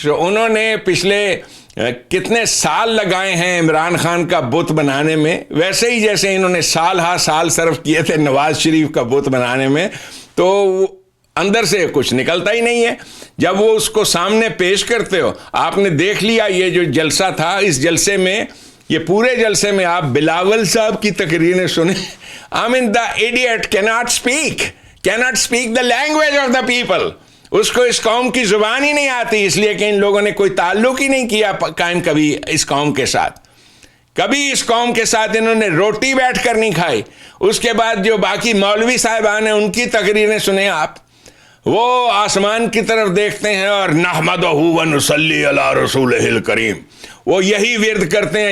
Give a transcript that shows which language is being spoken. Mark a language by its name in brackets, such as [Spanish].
[Urdu] انہوں نے پچھلے کتنے سال لگائے ہیں عمران خان کا بت بنانے میں، ویسے ہی جیسے انہوں نے سال صرف کیے تھے نواز شریف کا بت بنانے میں. تو اندر سے کچھ نکلتا ہی نہیں ہے. جب وہ اس کو سامنے پیش کرتے ہو، آپ نے دیکھ لیا یہ جو جلسہ تھا، اس جلسے میں، یہ پورے جلسے میں آپ بلاول صاحب کی تقریریں سنیں. [English] the idiot cannot speak the language of the people. [Urdu] اس کو اس قوم کی زبان ہی نہیں آتی، اس لیے کہ ان لوگوں نے کوئی تعلق ہی نہیں کیا قائم کبھی اس قوم کے ساتھ. کبھی اس قوم کے ساتھ انہوں نے روٹی بیٹھ کر نہیں کھائی. اس کے بعد جو باقی مولوی صاحبان ہیں ان کی تقریریں سنیں آپ، وہ آسمان کی طرف دیکھتے ہیں اور [Arabic] نحمدہ ونصلی علی رسولہ الکریم، [Urdu] وہ یہی ورد کرتے ہیں.